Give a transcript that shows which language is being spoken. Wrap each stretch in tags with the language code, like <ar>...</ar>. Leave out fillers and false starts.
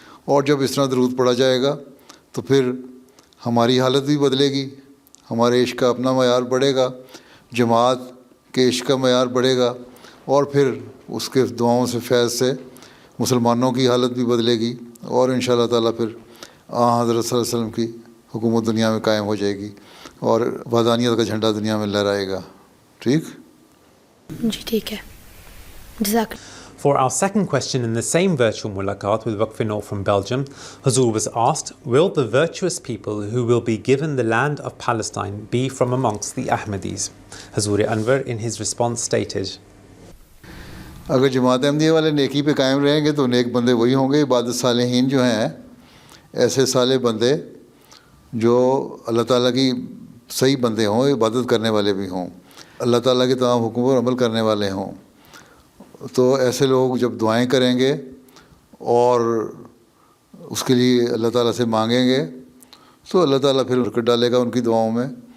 <ur>اور جب اس طرح درود پڑھا جائے گا تو پھر ہماری حالت بھی بدلے گی, ہمارے عشق کا اپنا معیار بڑھے گا, جماعت کے عشق کا معیار بڑھے گا, اور پھر اس کے دعاؤں سے, فیض سے مسلمانوں کی حالت بھی بدلے گی, اور انشاءاللہ تعالیٰ پھر حضرت صلی اللہ علیہ وسلم کی حکومت دنیا میں قائم ہو جائے گی, اور وحدانیت کا جھنڈا دنیا میں لہرائے گا. ٹھیک جی ٹھیک ہے, جزاک.</ur> <en>For our second question in the same virtual mulaqat with Waqf-e-Nau from Belgium, Hazur was asked, will the virtuous people who will be given the land of Palestine be from amongst the Ahmadis? Hazur Anwar in his response stated,</en> <ur>اگر جماعت احمدیہ والے نیکی پہ قائم رہیں گے تو نیک بندے وہی ہوں گے. عبادت صالحین جو ہیں ایسے صالح بندے جو اللہ تعالیٰ کی صحیح بندے ہوں, عبادت کرنے والے بھی ہوں, اللہ تعالیٰ کے تمام حکم پر عمل کرنے والے ہوں. تو ایسے لوگ جب دعائیں کریں گے اور اس کے لیے اللہ تعالیٰ سے مانگیں گے تو اللہ تعالیٰ پھر برکت ڈالے گا ان کی دعاؤں میں.</ur>